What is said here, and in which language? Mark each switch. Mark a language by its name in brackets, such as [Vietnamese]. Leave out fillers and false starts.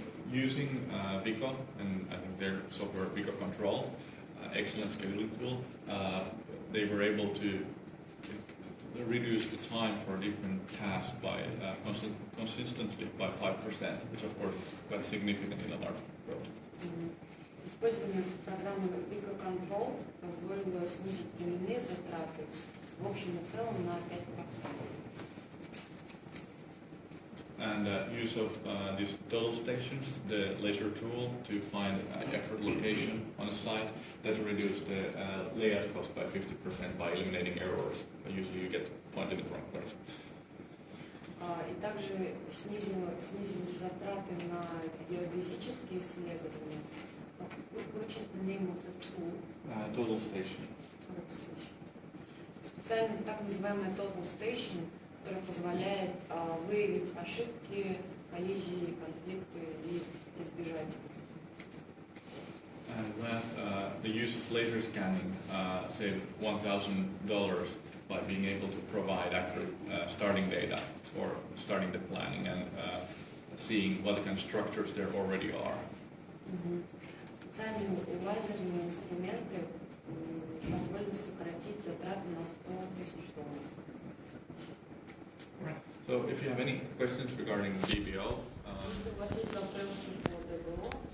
[English] Using Vico and I think their software Vico Control, excellent scheduling tool, they were able to reduce the time for different tasks by consistently by 5%, which of course is quite significant in a large project. [Russian] Использование программы Vico Control позволило снизить временные затраты в общем и целом на 5%. [English] And use of these total stations, the laser tool to find accurate location on a site, that reduced the layout cost by 50% by eliminating errors. Usually you get pointed in the wrong place. [Russian] И также снизились затраты на геодезические исследования. [English] Which is the name of the tool? Total station. [Russian] Специально так называемая total station, которая позволяет выявить ошибки, коллизии, конфликты и избежать. [English] And last, the use of laser scanning saved $1,000 by being able to provide accurate starting data for starting the planning and seeing what kind of structures there already are. [Russian] Специальные лазерные инструменты позволили сократить затраты на $100,000. [English] Right. So if you have any questions regarding DBO, [Russian] Если у вас есть вопросы по ДБО,